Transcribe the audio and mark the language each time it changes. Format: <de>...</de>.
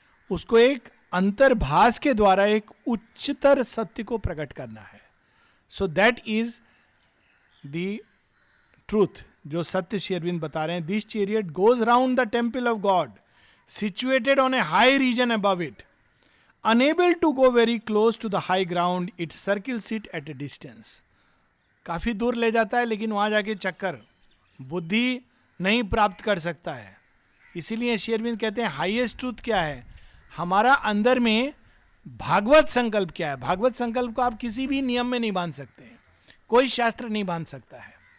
<hi>उसको एक अंतर्भास के द्वारा एक उच्चतर सत्य को प्रकट करना है.</hi> <en>so that is the truth,</en> <hi>जो सत्य श्री अरविंद बता रहे हैं.</hi> <en>This chariot goes round the temple of God, situated on a high region above it. Unable to go very close to the high ground, it circles it at a distance.</en> <hi>काफी दूर ले जाता है, लेकिन वहां जाके चक्कर बुद्धि नहीं प्राप्त कर सकता है. इसीलिए श्री अरविंद कहते हैं हाईएस्ट ट्रूथ क्या है, हमारा अंदर में भागवत संकल्प क्या है. भागवत संकल्प को आप किसी भी नियम में नहीं बांध सकते, कोई शास्त्र नहीं बांध सकता है.</hi>